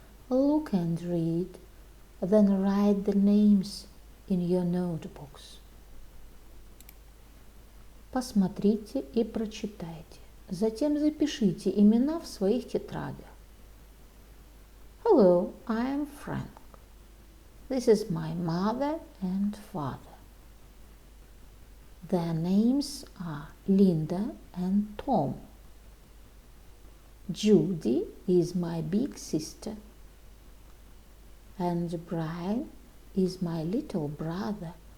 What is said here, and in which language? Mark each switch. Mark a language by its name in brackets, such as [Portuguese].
[English] Look and read, then write the names in your notebooks. [Russian] Посмотрите и прочитайте. Затем запишите имена в своих тетрадях. [English] Hello, I am Frank. This is my mother and father. Their names are Linda and Tom. Judy is my big sister. And Brian is my little brother.